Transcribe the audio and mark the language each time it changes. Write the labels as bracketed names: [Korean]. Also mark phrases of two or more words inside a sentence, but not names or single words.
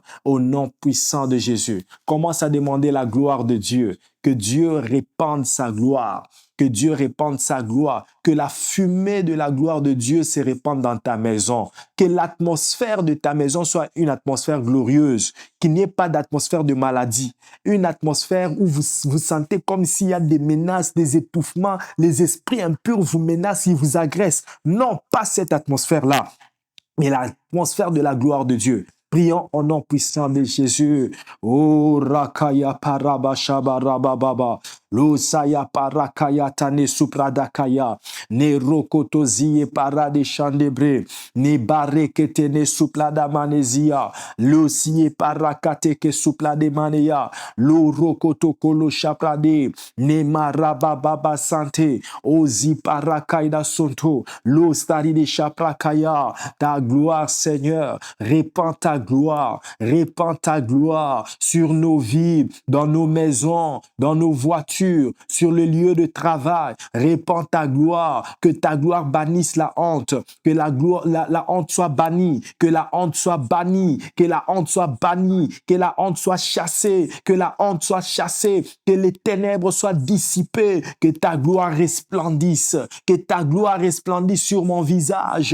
[French] Au nom puissant de Jésus, commence à demander la gloire de Dieu, que Dieu répande sa gloire, que Dieu répande sa gloire, que la fumée de la gloire de Dieu se répande dans ta maison, que l'atmosphère de ta maison soit une atmosphère glorieuse, qu'il n'y ait pas d'atmosphère de maladie, une atmosphère où vous sentez comme s'il y a des menaces, des étouffements, les esprits impurs vous menacent, ils vous agressent. Non, pas cette atmosphère-là, mais l'atmosphère de la gloire de Dieu. Prions au nom puissant de Jésus. Oh, Rakaya Parabashaba Rabababa. Losaya Parakaya Tane Supradakaya. Ne Rokotozie Parade Chandebre. Ne Barekete Ne Supladamanesia. Losie Parakateke Suplademanea. Lo Rokotokolo Chaprade. Ne Marababa Sante. Ozi Parakaida Sonto. Lo Stari de Chaprakaya. Ta gloire, Seigneur, répands ta gloire sur nos vies, dans nos maisons, dans nos voitures, sur le lieu de travail. Répands ta gloire, que ta gloire bannisse la honte, que la honte soit bannie, que la honte soit bannie, que la honte soit bannie, que la honte soit chassée, que la honte soit chassée, que les ténèbres soient dissipées, que ta gloire resplendisse, sur mon visage.